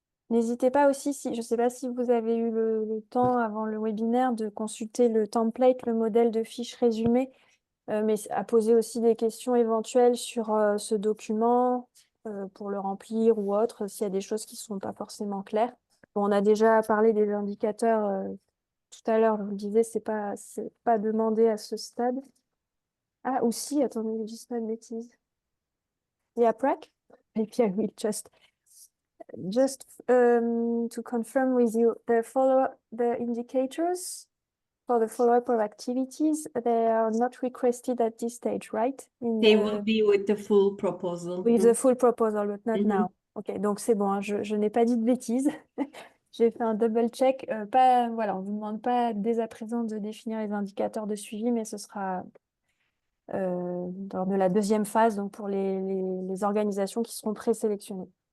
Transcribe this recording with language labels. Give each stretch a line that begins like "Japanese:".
French: N'hésitez pas aussi, je ne sais pas si vous avez eu le temps avant le webinaire de consulter le template, le modèle de fiche résumé, mais à poser aussi des questions éventuelles sur ce document pour le remplir ou autre, s'il y a des choses qui ne sont pas forcément claires. Bon, on a déjà parlé des indicateurs tout à l'heure, je vous le disais, c'est pas demandé à ce stade. Ah, aussi, attendez, je dis pas de bêtises. Yaprak?
English: Maybe I will just to confirm with you, the indicators for the follow-up of activities, they are not requested at this stage, right? They will be with the full proposal. With the full proposal, but not Mhm. now.
French: Ok, donc c'est bon, hein, je n'ai pas dit de bêtises. J'ai fait un double check. Voilà, on ne vous demande pas dès à présent de définir les indicateurs de suivi, mais ce sera lors de la deuxième phase, donc pour les organisations qui seront présélectionnées.